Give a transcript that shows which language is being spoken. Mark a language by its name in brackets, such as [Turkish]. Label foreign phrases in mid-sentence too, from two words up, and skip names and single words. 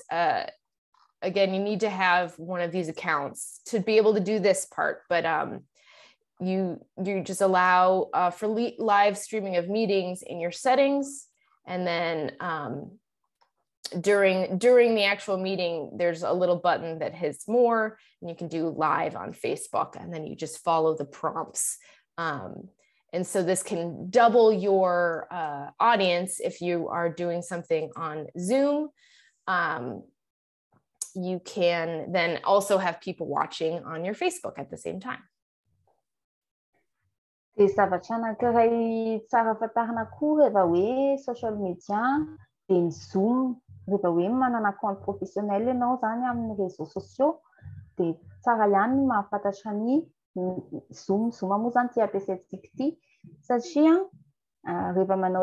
[English] Again, you need to have one of these accounts to be able to do this part, but you just allow for live streaming of meetings in your settings, and then during the actual meeting, there's a little button that hits more, and you can do live on Facebook, and then you just follow the prompts. And so this can double your audience if you are doing something on Zoom. You can then also have people watching on your Facebook at the same time. [Malagasy] Dia zavatra anankiray tsara fatarina koa rehefa hoe [English] social media [Malagasy] dia ny Zoom. Rehefa hoe manana [French] compte professionnel [Malagasy] ianao zany amin'ny [French] réseaux sociaux [Malagasy] dia tsara ihany mahafantatra ny Zoom moa zany ty ampiasaintsika ity satria rehefa manao